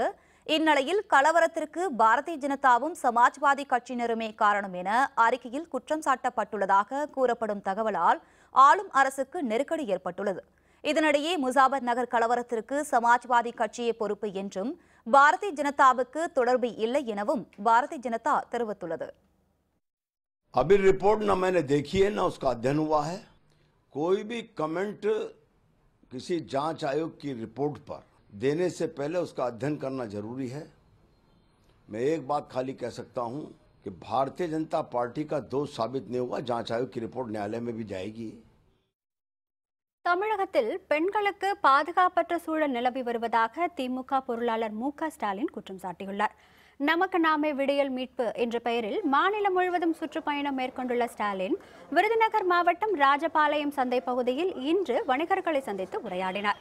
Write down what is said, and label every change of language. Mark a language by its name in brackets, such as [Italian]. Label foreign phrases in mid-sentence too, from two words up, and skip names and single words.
[Tamil] இந்நிலையில் கலவரத்திற்கு பாரதிய ஜனதாவும் சமாஜ்வாதி கட்சியினருமே காரணம் என அறிக்கையில் குற்றம் சாட்டப்பட்டுள்ளதாக கூறப்படும் தகவலால் ஆளும் அரசுக்கு நெருக்கடி ஏற்பட்டுள்ளது. இதனிடையே முசாபர் நகர் கலவரத்திற்கு சமாஜ்வாதி கட்சியே பொறுப்பு என்றும் பாரதிய ஜனதாவுக்கு தொடர்பு இல்லை எனவும் பாரதிய ஜனதா தெரிவித்துள்ளது. [Hindi] अभी रिपोर्ट ना मैंने देखी है ना उसका अध्ययन हुआ है। कोई भी कमेंट किसी जांच आयोग की रिपोर्ट पर देने से पहले उसका अध्ययन करना जरूरी है। मैं एक बात खाली कह सकता हूं कि भारतीय जनता पार्टी का दोष साबित नहीं हुआ, जांच आयोग की रिपोर्ट न्यायालय में भी जाएगी। [Tamil] தமிழகத்தில் பெண்களுக்கு பாதுகாப்பற்ற சூழல் நிலவி வருவதாக திமுக பொருளாளர் மு.க. ஸ்டாலின் குற்றம் சாட்டியுள்ளார். நமக்கு நாமே விடியல் மீட்பு என்ற பெயரில் மாநிலம் முழுவதும் சுற்றுப்பயணம் மேற்கொண்டுள்ள ஸ்டாலின் விருதுநகர் மாவட்டம் ராஜபாளையம் சந்தை பகுதியில் இன்று வணிகர்களை சந்தித்து உரையாடினார்.